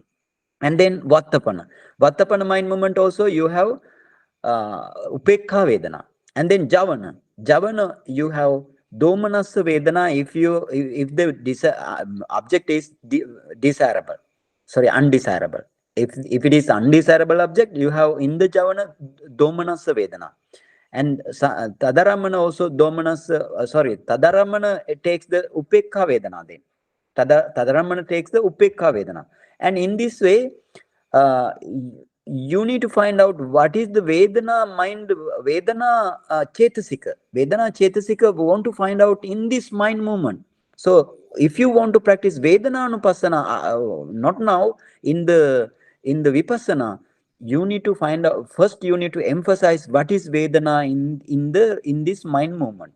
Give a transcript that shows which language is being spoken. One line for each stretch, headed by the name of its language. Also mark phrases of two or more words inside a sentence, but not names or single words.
English: And then Vattapana mind movement also, you have
Pali: Upekha Vedana.
English: And then javana. Javana, you have
Pali: domanassa vedana
English: if the object is desirable. Sorry, undesirable. If it is undesirable object, you have in the
Pali: javana domanassa vedana.
English: And tadaramana also tadaramana takes the
Pali: upekha vedana
English: then. Tadaramana takes the
Pali: upekha vedana.
English: And in this way, you need to find out what is the Vedana mind,
Pali: Vedana Chetasika. Vedana Chetasika,
English: we want to find out in this mind movement. So, if you want to practice
Pali: Vedana Anupassana,
English: not now, in the Vipassana, you need to find out, first you need to emphasize what is Vedana in this mind movement.